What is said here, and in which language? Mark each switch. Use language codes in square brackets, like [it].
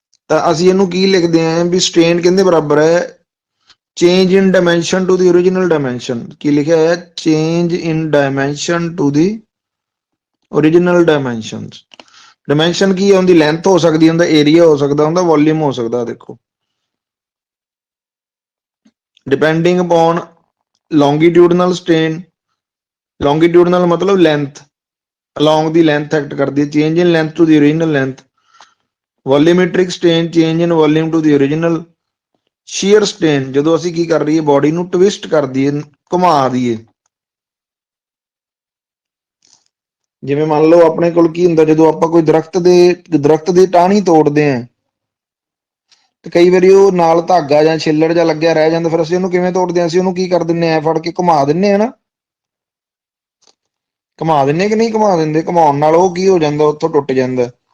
[pa] ਤਾਂ ਅਸੀਂ ਇਹਨੂੰ ਕੀ ਲਿਖਦੇ ਆਂ ਵੀ ਸਟ੍ਰੇਨ ਕਿਹਦੇ ਬਰਾਬਰ ਹੈ [en] Change in dimension to the original dimension. [pa] ਕੀ ਲਿਖਿਆ ਹੈ [en] Change in dimension to the original dimension. [pa] Dimension ਕੀ ਹੈ ਉਹਦੀ ਲੈਂਥ ਹੋ ਸਕਦੀ, ਉਹਦਾ ਏਰੀਆ ਹੋ ਸਕਦਾ, ਉਹਦਾ ਵੋਲਿਊਮ ਹੋ ਸਕਦਾ। ਦੇਖੋ [en] depending upon longitudinal strain, longitudinal [hi] मतलब [en] length, along the length act [hi] करती है, [en] change in length to the original length, volumetric strain, change in volume to the original, shear strain [pa] ਜਦੋਂ ਅਸੀਂ ਕੀ ਕਰ ਰਹੀਏ ਬੋਡੀ ਨੂੰ ਟਵਿਸਟ ਕਰ ਦਈਏ, ਘੁਮਾ ਦਈਏ। ਜਿਵੇਂ ਮੰਨ ਲਓ ਆਪਣੇ ਕੋਲ ਕੀ ਹੁੰਦਾ ਜਦੋਂ ਆਪਾਂ ਕੋਈ ਦਰਖਤ ਦੀ ਟਾਹਣੀ ਤੋੜਦੇ ਆਂ ਤੇ ਕਈ ਵਾਰੀ ਉਹ ਨਾਲ ਧਾਗਾ ਜਾਂ ਛਿੱਲੜ ਜਾਂ ਲੱਗਿਆ ਰਹਿ ਜਾਂਦਾ, ਫਿਰ ਅਸੀਂ ਉਹਨੂੰ ਕਿਵੇਂ ਤੋੜਦੇ ਆਂ, ਅਸੀਂ ਉਹਨੂੰ ਕੀ ਕਰ ਦਿੰਨੇ ਐ ਫੜ ਕੇ ਘੁਮਾ ਦਿੰਨੇ ਆ ਨਾ, ਘੁਮਾ ਦਿੰਨੇ ਕਿ ਨਹੀਂ ਘੁਮਾ ਦਿੰਦੇ, ਘੁਮਾਉਣ ਨਾਲ ਉਹ ਕੀ ਹੋ ਜਾਂਦਾ ਉੱਥੋਂ ਟੁੱਟ ਜਾਂਦਾ।